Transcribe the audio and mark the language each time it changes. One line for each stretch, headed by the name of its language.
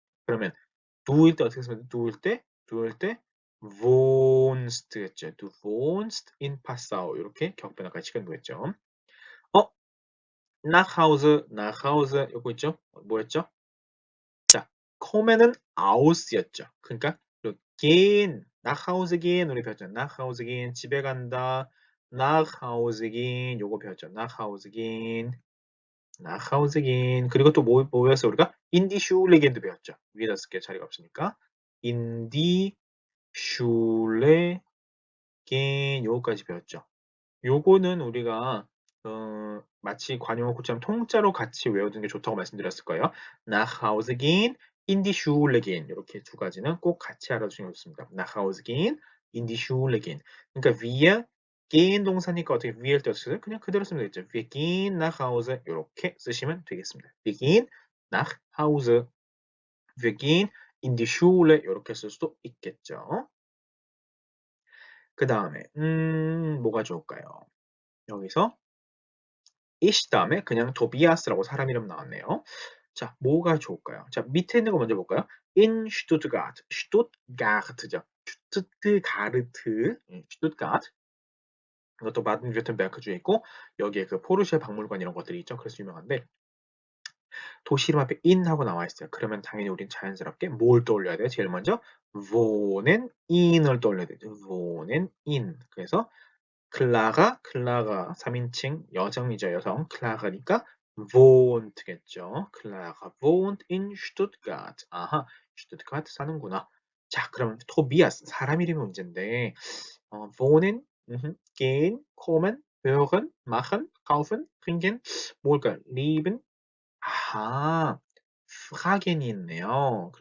Korean: 그러면 du일 때 어떻게 쓰면 돼? 두일 때 wohnst겠죠.
German: du wohnst in Passau.
Korean: 이렇게 격변화까지 시키는 거겠죠. 어, nach Hause 요거 있죠? 뭐였죠? 자, kommen은 aus였죠. 그러니까 gehen, nach Hause gehen 우리 배웠죠.
German: nach Hause gehen
Korean: 집에 간다. nach Hause gehen 요거 배웠죠.
German: nach Hause gehen, nach Hause gehen
Korean: 그리고 또 뭐 배웠어요 우리가?
German: in die Schule gehen도
Korean: 배웠죠. 위에다 쓸게 자리가 없으니까
German: in die Schule gehen
Korean: 요거까지 배웠죠. 요거는 우리가 마치 관용어구처럼 통짜로 같이 외워두는 게 좋다고 말씀드렸을 거예요.
German: nach Hause gehen, in die Schule gehen
Korean: 이렇게 두 가지는 꼭 같이 알아두시면 좋습니다.
German: nach Hause gehen, in die Schule gehen.
Korean: 그러니까 wir gehen 동사니까 어떻게 wir를 떼었어요? 그냥 그대로 쓰면 되겠죠.
German: wir gehen nach Hause
Korean: 이렇게 쓰시면 되겠습니다.
German: wir gehen nach Hause, wir gehen in die Schule
Korean: 이렇게 쓸 수도 있겠죠. 그 다음에 뭐가 좋을까요? 여기서 ich 다음에 그냥 도비아스라고 사람 이름 나왔네요. 자, 뭐가 좋을까요? 자, 밑에 있는 거 먼저 볼까요?
German: in Stuttgart, Stuttgart죠.
Korean: 슈투트가르트, 슈투트가르트. 이것도 바든-württemberg주에 있고 여기에 그 포르쉐 박물관 이런 것들이 있죠. 그래서 유명한데 도시 이름 앞에 in 하고 나와 있어요. 그러면 당연히 우린 자연스럽게 뭘 떠올려야 돼요? 제일 먼저
German: wohnen in
Korean: 을 떠올려야 되죠.
German: wohnen in.
Korean: 그래서 클라가 3인칭 여성이죠. 여성. 클라가니까 wohnt겠죠.
German: 클라가 wohnt in Stuttgart.
Korean: 아하, 슈투트가르트 사는구나. 자, 그럼 토비아스 사람 이름이 문제인데
German: wohnen, gehen, kommen, hören, machen, kaufen, trinken
Korean: 뭘까요? leben, 아하, 프라겐이 있네요.